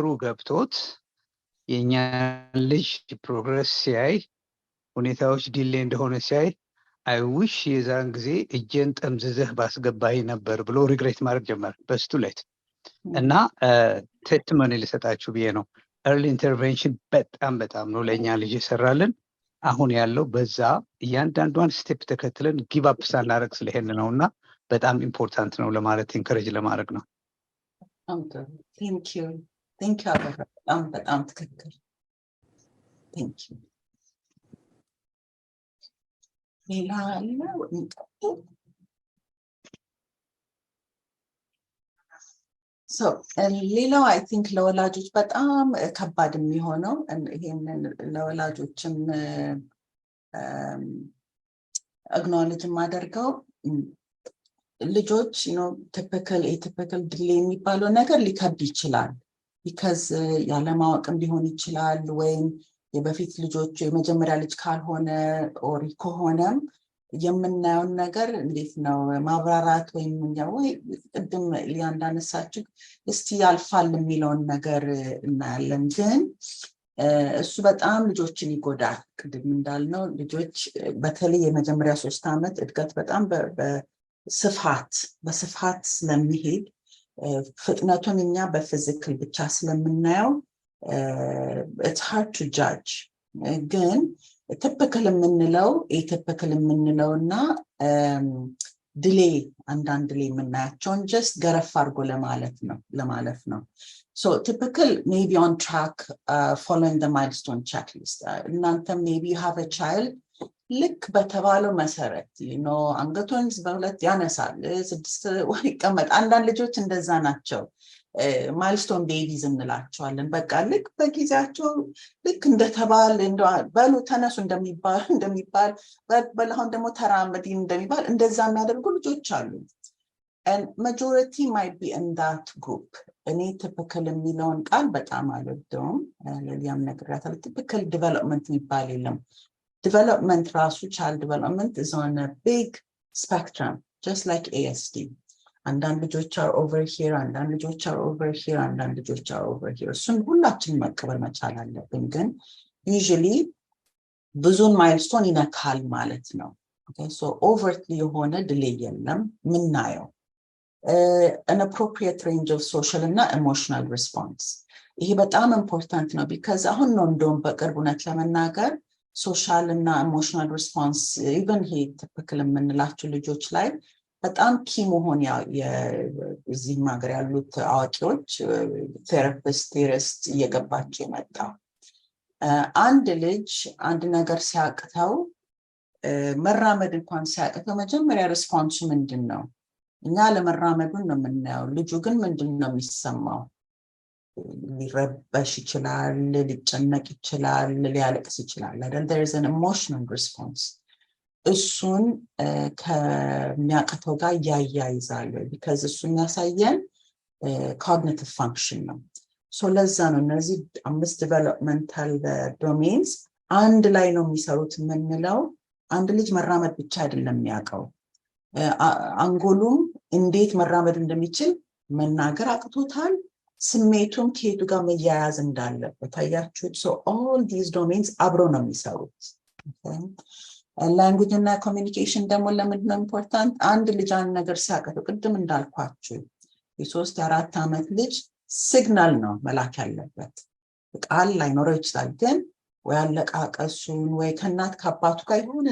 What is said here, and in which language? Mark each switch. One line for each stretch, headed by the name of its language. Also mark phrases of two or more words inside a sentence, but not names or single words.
Amharic: ገብቶት የኛ ልጅ ፕሮግረስ ሲያይ ሁኔታዎች ዲሌይ እንደሆነ ሲያይ
English: I wish
Amharic: የዛን ጊዜ እጄን ጠምዝዘህ ባስገባይ ነበር ብሎ ሪግሬት ማድረግ ጀመረ በስቱ ሌት እና ቴስቲሞኒ ልሰጣችሁ ብዬ ነው
English: early intervention
Amharic: በጣም ነው ለኛ ልጅ ይሰራልን አሁን ያለው በዛ እያንዳንዷን ስቴፕ ተከትለን
English: give up
Amharic: ሳናረግ ስለሄን ነውና በጣም ኢምፖርታንት ነው ለማለት ኢንከሬጅ ለማድረግ ነው
English: thank you
Amharic: በጣም ትክክል
English: thank you so
Amharic: ሌላው
English: I think
Amharic: ለወላጆች በጣም ከባድ የሚሆነው ይሄንን ለወላጆችም acknowledge ማደርገው ልጆች
English: typical atypical delay
Amharic: የሚባለው ነገር ሊከብድ ይችላል because ያለማወቅም ሊሆን ይችላል ወይም የበፊት ልጆች የመጀመሪያ ልጅ ካልሆነ or ከሆነም የምናየውን ነገር እንዴት ነው ማብራራት ወይም ወይ ቅድም ሊያንዳነሳችሁ እስቲ ያልፋል የሚለውን ነገር እናያለን ግን እሱ በጣም ልጆችን ይጎዳል ቅድም እንዳልነው ልጆች በተለይ የመጀመሪያ 3 ዓመት እድገት በጣም በስፋት ስለሚሄድ ፍጥነቱን እኛ በፊዚካል ብቻ ስለምናየው
English: it's hard to judge
Amharic: ግን
English: typical የምንለው atypical የምንለውና delay አንዳንድ delay የምናያቸውን just
Amharic: ገረፍ አድርጎ ለማለፍ ነው
English: so typical maybe on track following the milestone checklist እናንተ maybe you have a child
Amharic: ልክ በተባለው መሰረት አንገቱን በሁለት ያነሳል 6 ወር ይቀመጥ አንዳንድ ልጆች እንደዛ ናቸው ማይልስቶን ቤቢዝ እንላቸዋለን በቃ ልክ በጊዜያቸው ልክ እንደተባለ በሉ ተነሱ እንደሚባል በላሁን ደግሞ ተራመድ እንደሚባል እንደዛ የሚያደርጉ ልጆች አሉ
English: and majority might be in that group
Amharic: እኔ typical የሚለውን ቃል በጣም አልወደውም ለሊያም ነግራታል
English: typical development
Amharic: የሚባል የለም
English: development ራሱ child development is on a big spectrum just like ASD
Amharic: አንዳንድ ልጆች
English: are over here
Amharic: አንዳንድ ልጆች
English: are over here
Amharic: አንዳንድ ልጆች
English: are over here
Amharic: እሱን ሁላችንም መቀበል መቻል አለብን ግን usually ብዙን ማይልስቶን ይነካል ማለት ነው okay
English: so overtly የሆነ delay
Amharic: የለም ምናየው
English: an appropriate range of social እና emotional response ይሄ
Amharic: በጣም important ነው because አሁን ነው እንደውም በቅርቡነት ለመናገር social እና
English: emotional response
Amharic: even he typical የምንላቸው ልጆች ላይ በጣም ኪ መሆን የዚህ ማገር ያሉት አዋቂዎች ቴራፒስት እየገባቸው የመጣው አንድ ልጅ አንድ ነገር ሲያቅተው መራመድ እንኳን ሲያቅተው መጀመሪያ ሪስፖንሱ ምንድነው እኛ ለመራመዱን ነው የምናየው ልጁ ግን ምንድነው የሚሰማው ሊረበሽ ይችላል ሊጨነቅ ይችላል ሊያለቅስ ይችላል አይደል
English: there is an emotional response
Amharic: እሱን ከሚያቀተው ጋር ያያይዛል because እሱን ያሳየን
English: cognitive function
Amharic: ነው so ለዛ ነው እነዚህ
English: 5 developmental domains
Amharic: አንድ ላይ ነው የሚሰሩት የምንለው አንድ ልጅ መራመድ ብቻ አይደለም የሚያቀው አንጎሉም እንዴት መራመድ እንደሚችል መናገር አቅቶታል ስሜቱም ከየቱ ጋር መያያዝ እንዳለበት ታያችሁት
English: so all these domains
Amharic: አብሮ ነው የሚሰሩት okay language እና communication ደግሞ ለምንድን ነው important አንድ ልጅ አንድ ነገር ሲያቀተው ቅድም እንዳልኳችሁ የ3 4 ዓመት ልጅ ሲግናል ነው መላክ ያለበት ቃል ላይኖረው ይችላል ግን ወይ አለቃቀሱን ወይ ከናት ከአባቱ ጋር የሆነ